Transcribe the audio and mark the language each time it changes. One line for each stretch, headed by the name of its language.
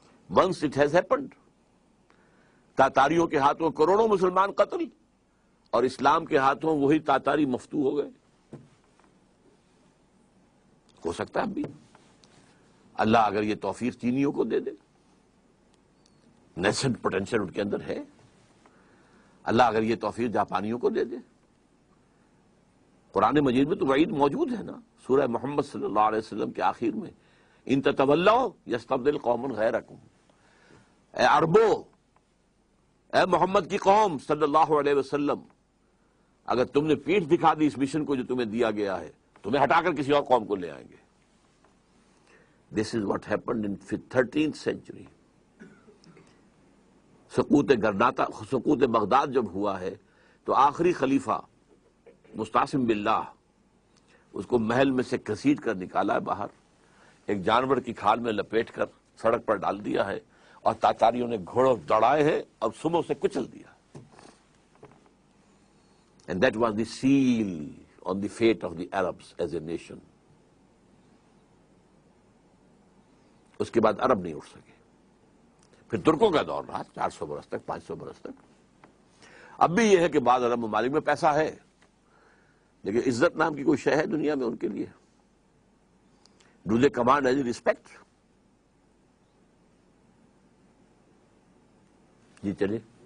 English: once it has happened,
Urdu: تاتاریوں کے ہاتھوں کروڑوں مسلمان قتل اور اسلام کے ہاتھوں وہی تاتاری مفتو ہو گئے. ہو سکتا ہے اب بھی اللہ اگر یہ توفیق چینیوں کو دے دے، نیسنٹ پوٹینشیل ان کے اندر ہے. اللہ اگر یہ توفیق جاپانیوں کو دے دے. قرآن مجید میں تو وعید موجود ہے نا، سورہ محمد صلی اللہ علیہ وسلم کے آخر میں،
Arabic: ان تتولوا یستبدل قوما غیرکم.
Urdu: اے عربو، اے محمد کی قوم صلی اللہ علیہ وسلم، اگر تم نے پیٹھ دکھا دی اس مشن کو جو تمہیں دیا گیا ہے، تمہیں ہٹا کر کسی اور قوم کو لے آئیں گے.
English: This is what happened in 13th century.
Urdu: سقوط Baghdad جب ہوا ہے تو آخری خلیفہ مستعصم باللہ اس کو محل میں سے گھسیٹ کر نکالا ہے باہر، ایک جانور کی کھال میں لپیٹ کر سڑک پر ڈال دیا ہے، اور تاتاریوں نے گھوڑوں دوڑائے ہیں اور سموں سے کچل دیا.
English: And that was the seal on the fate of the Arabs as a nation.
Urdu: اس کے بعد عرب نہیں اٹھ سکے. پھر ترکوں کا دور رہا 400 برس تک، 500 برس تک. اب بھی یہ ہے کہ بعض عرب ممالک میں پیسہ ہے، لیکن عزت نام کی کوئی شے ہے دنیا میں ان کے لیے؟
English: Do they command as respect?
Urdu: جی چلے.